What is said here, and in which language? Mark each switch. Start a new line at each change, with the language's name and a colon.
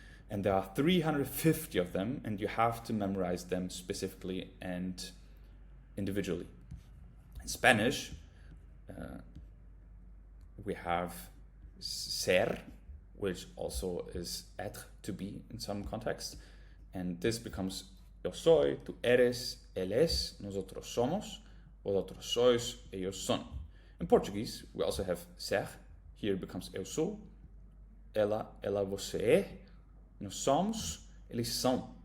English: And there are 350 of them, and you have to memorize them specifically and individually. In Spanish, we have ser, which also is être, to be in some context. And this becomes
Spanish: yo soy, tú eres, él es, nosotros somos, vosotros sois, ellos son.
English: In Portuguese, we also have ser. Here it becomes
Portuguese: eu sou, ela, você é, nós somos, eles são.